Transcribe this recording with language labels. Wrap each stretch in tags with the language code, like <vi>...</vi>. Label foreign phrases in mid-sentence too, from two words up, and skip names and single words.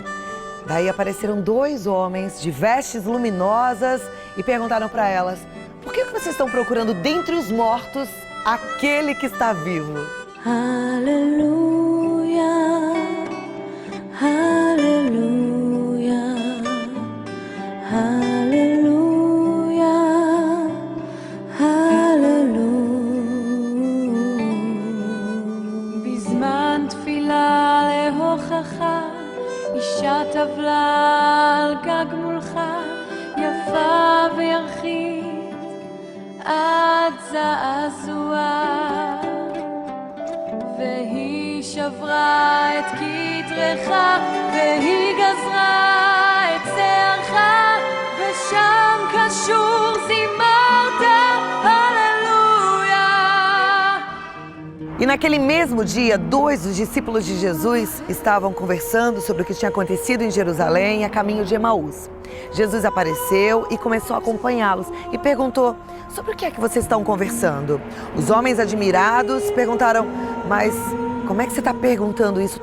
<pt>Daí apareceram 2 homens de vestes luminosas e perguntaram para elas: por que vocês estão procurando dentre os mortos aquele que está vivo? Aleluia, aleluia, aleluia.</pt> <he>אישה טבלה על גג מולך, יפה וירחית עד זעזוע, והיא שברה את כתרך, והיא גזרה את שערך, ושם קשור זימרת הללויה.</he> <pt>E naquele mesmo dia, 2 dos discípulos de Jesus estavam conversando sobre o que tinha acontecido em Jerusalém a caminho de Emaús. Jesus apareceu e começou a acompanhá-los e perguntou: sobre o que é que vocês estão conversando? Os homens admirados perguntaram: mas como é que você está perguntando isso?</pt>